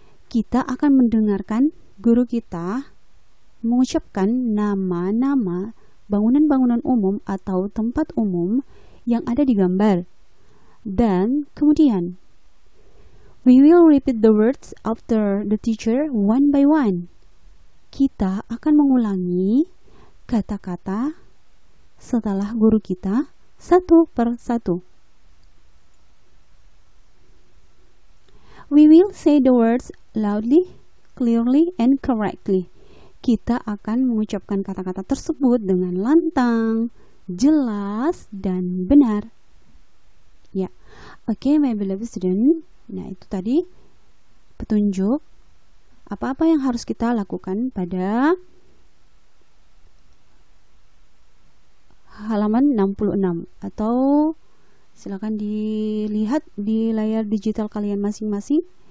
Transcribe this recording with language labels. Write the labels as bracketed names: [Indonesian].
[Indonesian] Kita akan mendengarkan guru kita mengucapkan nama-nama bangunan-bangunan umum atau tempat umum yang ada di gambar. Dan kemudian, [English] we will repeat the words after the teacher one by one. [Indonesian] Kita akan mengulangi kata-kata setelah guru kita satu per satu. [English] We will say the words loudly, clearly, and correctly. [Indonesian] Kita akan mengucapkan kata-kata tersebut dengan lantang, jelas, dan benar. [English] Ya, oke, my beloved student. [Indonesian] Nah, itu tadi petunjuk apa-apa yang harus kita lakukan pada halaman 66, atau silakan dilihat di layar digital kalian masing-masing.